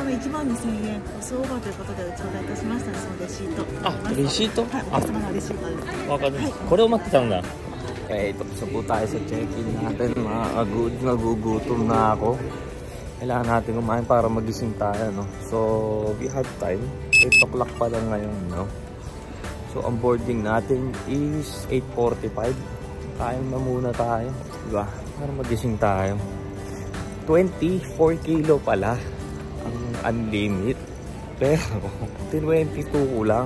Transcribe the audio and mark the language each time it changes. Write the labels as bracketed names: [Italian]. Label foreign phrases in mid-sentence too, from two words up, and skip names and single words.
[Japanese] 万2000円コストオーバーということで頂戴いたしましたので、そのレシート。あ、レシート？はい、お客様のレシートです。わかる。これを待ってたんだ。 [Filipino] Okay, tapos na po tayo sa check-in natin mga good. Nagugutom na ako. Kailangan natin kumain para magising tayo, no? [English] So, we have time. [Filipino] 8 o'clock pa lang ngayon, no? So, ang boarding natin is 8:45. Kain na muna tayo, diba? Para magising tayo. 24 kilo pala ang unlimit. Pero, 22 ko lang.